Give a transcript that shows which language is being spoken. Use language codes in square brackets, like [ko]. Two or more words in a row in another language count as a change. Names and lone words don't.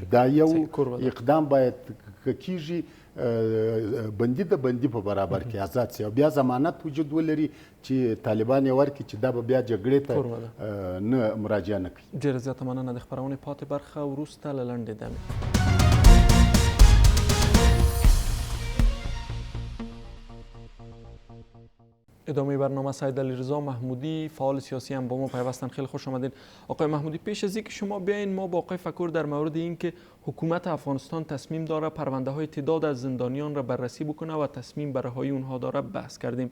[ps] دا یو اقدام باید کیږي بندي د بندي په برابر کې آزاد شي او بیا ضمانت وجود ولري چې طالبان یې ورکړي چې دا به بیا جګړې ته نه مراجعه نه کوي. ډېره زیاته مننه. د خپرونې پاتې برخه وروسته له لنډې دمې. [fa] ادامه برنامه سید علیرضا محمودی فعال سیاسی هم با ما پیوستن. خیلی خوش آمدین آقای محمودی. پیش از اینکه شما بیاین ما با آقای فکور در مورد اینکه حکومت افغانستان تصمیم داره پرونده های تعداد از زندانیان را بررسی بکنه و تصمیم به رهایی اونها داره بحث کردیم.